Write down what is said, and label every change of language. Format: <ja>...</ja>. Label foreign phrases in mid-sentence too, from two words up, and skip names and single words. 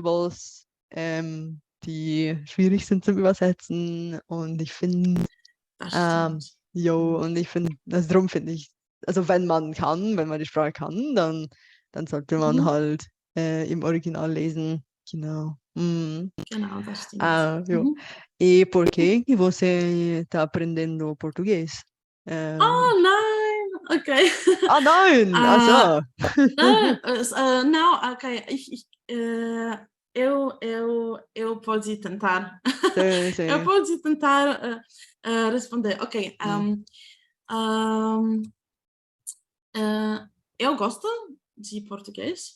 <de>Untranslatables, die schwierig sind zum Übersetzen. Und ich finde, das stimmt. jo, Ja. und ich finde, also darum finde ich, also wenn man kann, wenn man die Sprache kann, dann sollte man Mhm, halt im Original lesen. Genau. Mm. genau, das stimmt. Ah, yo. Mhm.</de> <es>¿Y por qué</es> <pt>você está aprendendo</pt> <es>portugués?</es> <de>Oh nein, okay. Nein! Ach so.</de> <pt>Não, não, ok. Eu posso tentar.</pt> <es>Sí,</es> <pt>Eu</pt> <es>sí.</es> <pt>posso tentar responder. Ok. Mm, Um, eu gosto de português,</pt>